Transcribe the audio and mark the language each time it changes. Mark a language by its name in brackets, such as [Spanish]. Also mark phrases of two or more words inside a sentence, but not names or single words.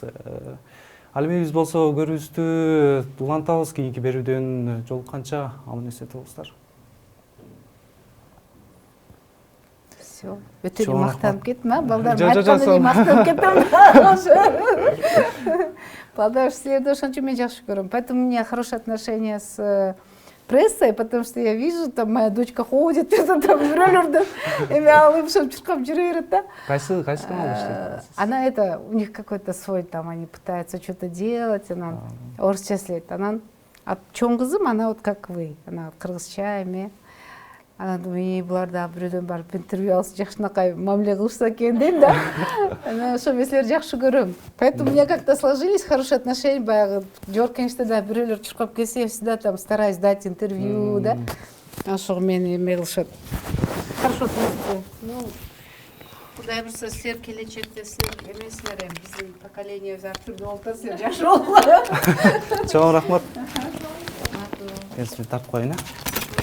[Kyrgyz] Ал эми биз болсо көрүүбүздү улантабыз, кийинки берүүдөн жолукканча аман эсен болуңуздар. [Russian] Все. [Kyrgyz] Өтө эле мактанып кеттим, балдар. Айткан эле мактанып кеттим. Балдар, силерди ошончо мен жакшы көрөм. [Russian] Поэтому у меня хорошие отношения с прессой, потому что я вижу, там моя дочка ходит, там [Kyrgyz] бирөөлөрдөн эме алып, чуркап жүрө берет да. Кайсы канал иштейт? [Russian] Она это, у них какой-то свой, там они пытаются что-то делать, она орусча слет. Она, [Kyrgyz] чоң кызым, [Russian] она вот как вы, она [Kyrgyz] кыргызча эме. [Russian] Она думает, [Kyrgyz] булар да бирөөдөн барып интервью алса жакшынакай мамиле кылышса экен дейм да. Ана ошо мен силерди жакшы көрөм. [Russian] Поэтому у меня как-то сложились хорошие отношения, [Kyrgyz] баягы Жогорку Кеңеште да бирөөлөр чуркап келсе, [Russian] я всегда там стараюсь дать интервью, да. [Kyrgyz] Ошого мени эме кылышат. [Russian] Хорошо относится. Ну, [Kyrgyz] Кудай бурса силер келечекте силер эмесилер эми биздин поколениебиз ар түрдүү болуп атат, жакшы болду. Чоң рахмат. Эсми тартып коеюн.